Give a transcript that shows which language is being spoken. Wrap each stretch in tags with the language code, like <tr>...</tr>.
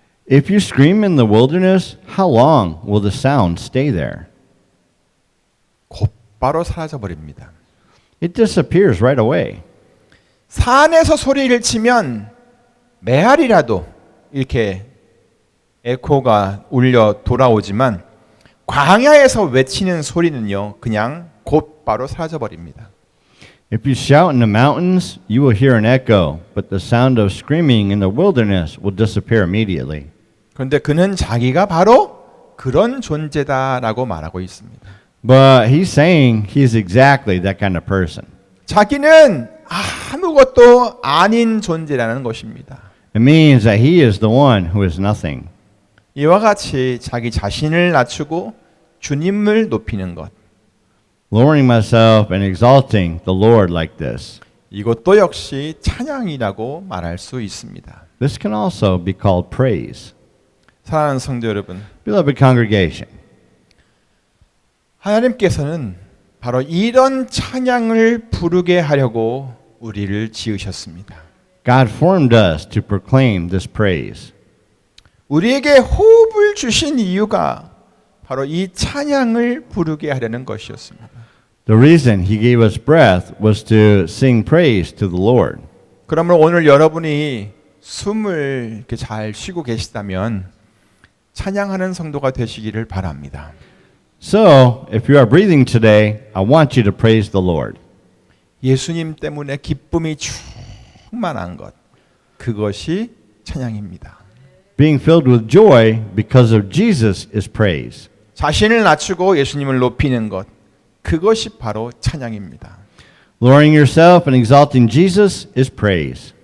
<en>If you scream in the wilderness, how long will the sound stay there?</en> <ko>곧바로 사라져 버립니다.</ko> <en>It disappears right away.</en> <ko>산에서 소리를 치면 메아리라도 이렇게 에코가 울려 돌아오지만 광야에서 외치는 소리는요, 그냥 곧바로 사라져 버립니다.</ko> <en>If you shout in the mountains, you will hear an echo, but the sound of screaming in the wilderness will disappear immediately.</en> <ko>그런데 그는 자기가 바로 그런 존재다라고 말하고 있습니다.</ko> <en>But he's saying he's exactly that kind of person.</en> <ko>자기는 아무것도 아닌 존재라는 것입니다.</ko> <en>It means that he is the one who is nothing.</en> <ko>이와 같이 자기 자신을 낮추고 주님을 높이는 것.</ko> <en>Lowering myself and exalting the Lord like this.</en> <ko>이것도 역시 찬양이라고 말할 수 있습니다.</ko> <en>This can also be called praise.</en> <ko>사랑하는 성도 여러분,</ko> <en>Beloved congregation,</en> <ko>하나님께서는 바로 이런 찬양을 부르게 하려고 우리를 지으셨습니다.</ko> <en>God formed us to proclaim this praise.</en> <ko>우리에게 호흡을 주신 이유가 바로 이 찬양을 부르게 하려는 것이었습니다.</ko> <en>The reason he gave us breath was to sing praise to the Lord.</en> <ko>그러면 오늘 여러분이 숨을 이렇게 잘 쉬고 계시다면 찬양하는 성도가 되시기를 바랍니다.</ko> <en>So, if you are breathing today, I want you to praise the Lord.</en> <ko>예수님 때문에 기쁨이 충만한 것, 그것이 찬양입니다.</ko> <en>Being filled with joy because of Jesus is praise.</en> <ko>자신을 낮추고 예수님을 높이는 것, 그것이 바로 찬양입니다.</ko> <en>Lowering yourself and exalting Jesus is praise.</en>